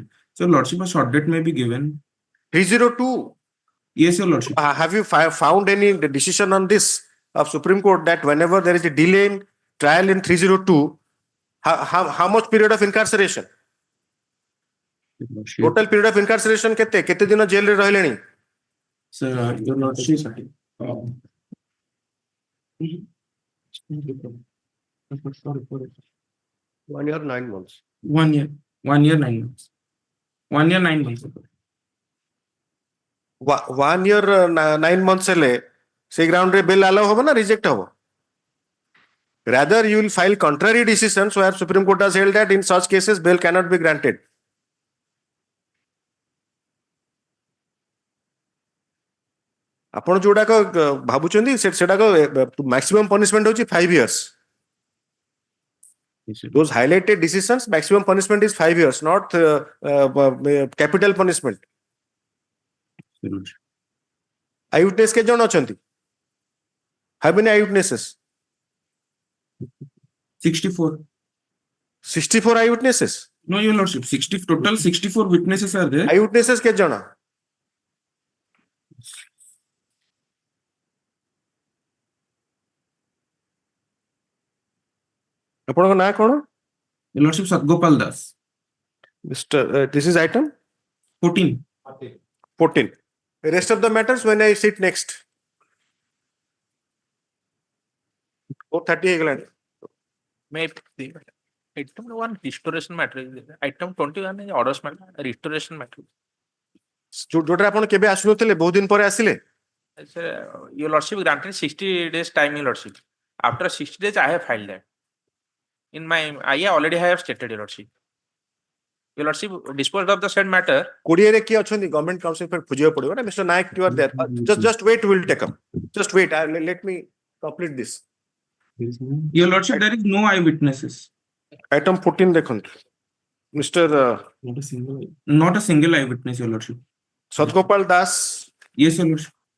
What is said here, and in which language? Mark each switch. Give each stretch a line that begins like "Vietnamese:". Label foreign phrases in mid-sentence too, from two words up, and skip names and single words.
English: So, lordship, a short date may be given. 302. Yes, your lordship. Have you found any decision on this of Supreme Court that whenever there is a delay in trial in 302, how much period of incarceration? Your lordship. Total period of incarceration
Odia: କେତେ ଦିନ ଜେଲରେ ରହିଲେଣି?
English: Sir, your lordship. 1 year 9 months. 1 year. 1 year 9 months. 1 year 9 months. 1 year 9 months
Odia: ହେଲେ ସେଇ ground ରେ
English: bill allow
Odia: ହବ ନା reject ହବ?
English: Rather, you will file contrary decisions where Supreme Court has held that in such cases bail cannot be granted.
Odia: ଆପଣ ଯୋଉଟାକ ଭାବୁଛନ୍ତି ସେଟାକ
English: maximum punishment
Odia: ହେଉଛି
English: 5 years. Those highlighted decisions, maximum punishment is 5 years, not capital punishment.
Odia: Eyewitness କେତେ ଜଣ ଅଛନ୍ତି?
English: How many eyewitnesses? 64. 64 eyewitnesses. No, your lordship. Total 64 witnesses are there.
Odia: Eyewitnesses କେତେ ଜଣ? ଆପଣଙ୍କ ନାଁ କଣ?
English: Your lordship, Satgopal Das. Mr. This is item 14. 14. The rest of the matters when I sit next.
Odia: 4:30 ହେଇଗଲାଣି.
English: May item 1 restoration matter. Item 21 is orders matter. Restoration matter.
Odia: ଯୋଉଟା ଆପଣ କେବେ ଆସୁନଥିଲେ ବହୁତ ଦିନ ପରେ ଆସିଲେ?
English: Sir, your lordship granted 60 days time, your lordship. After 60 days, I have filed that. In my I already have stated, your lordship. Your lordship disposed of the said matter.
Odia: 20 ରେ କିଏ ଅଛନ୍ତି ଗଭର୍ଣ୍ଣମେଣ୍ଟ କାଉନ୍ସିଲ ପାଇଁ ଖୋଜିବାକୁ ପଡିବ ନା ମିଷ୍ଟର ନାୟକ
English: you are there. Just wait, will take up. Just wait. Let me complete this. Your lordship, there is no eyewitnesses.
Odia: Item 14 ଦେଖନ୍ତୁ. Mr.
English: Not a single eyewitness, your lordship. Satgopal Das Yes, your lordship.